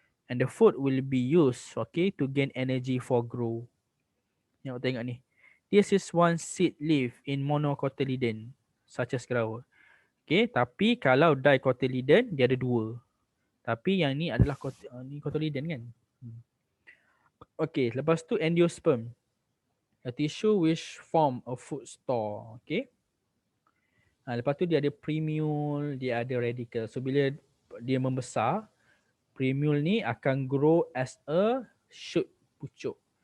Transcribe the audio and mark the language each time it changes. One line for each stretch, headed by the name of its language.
English: And the food will be used, okay, to gain energy for grow.
Malay: Ni awak tengok ni.
English: This is one seed leaf in monocotyledon, such as grower.
Malay: Okay, tapi kalau dicotyledon, dia ada dua. Tapi yang ni adalah ni cotyledon kan. Okay, lepas tu endosperm.
English: A tissue which form a food store.
Malay: Okay. Lepas tu dia ada premiole, dia ada radicle. So bila dia membesar, premiole ni akan
English: grow as a shoot,
Malay: pucuk.